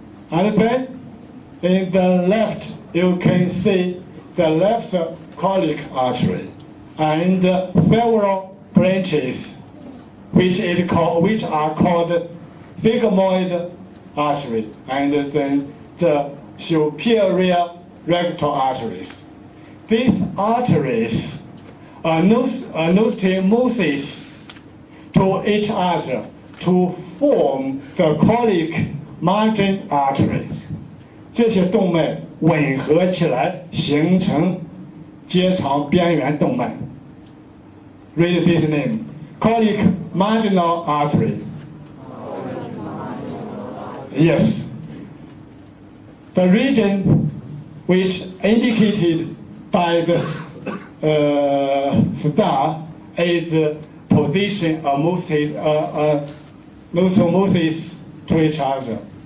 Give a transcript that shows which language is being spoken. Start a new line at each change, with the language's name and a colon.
English: And then in the left, you can see the left colic artery and several branches which are called sigmoid artery and then the superior rectal arteries. These arteries are anastomosis to each other to form the colic margin arteries.
Chinese: 这些动脉吻合起来形成结肠边缘动脉。
English: Read this name: colic marginal artery. Yes. The region which indicated by the star is the position of anastomosis to each other.